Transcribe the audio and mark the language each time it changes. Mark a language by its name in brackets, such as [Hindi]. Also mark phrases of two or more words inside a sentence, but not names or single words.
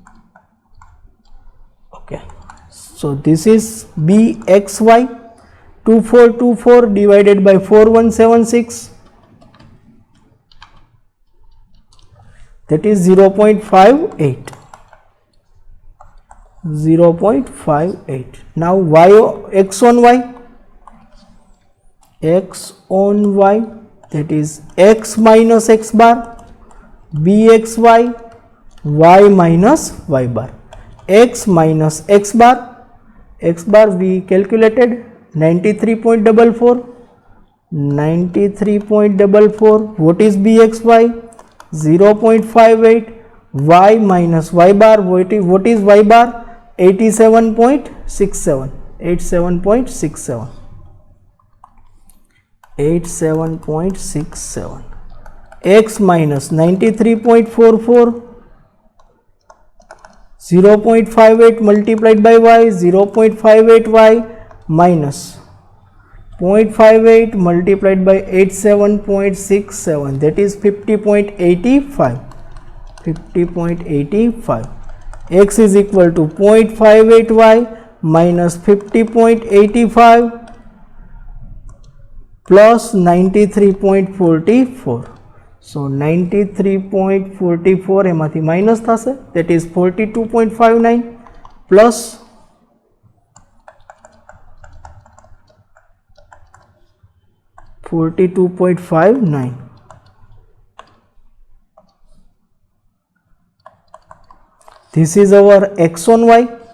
[English] Okay, so this is bxy 2424 divided by 4176, that is 0.58. Now x on y, that is x minus x bar, bxy, y minus y bar. X minus x bar we calculated 93.44. What is bxy? 0.58. Y minus y bar, what is y bar? 87.67. 87.67. X minus 93.44, 0.58 multiplied by y, 0.58y minus 0.58 multiplied by 87.67, that is 50.85. 50.85. X is equal to 0.58y minus 50.85 plus 93.44. [Gujarati] So 93.44 એમાંથી માઇનસ થશે, [English] that is 42.59 plus 42.59. This is our x on y.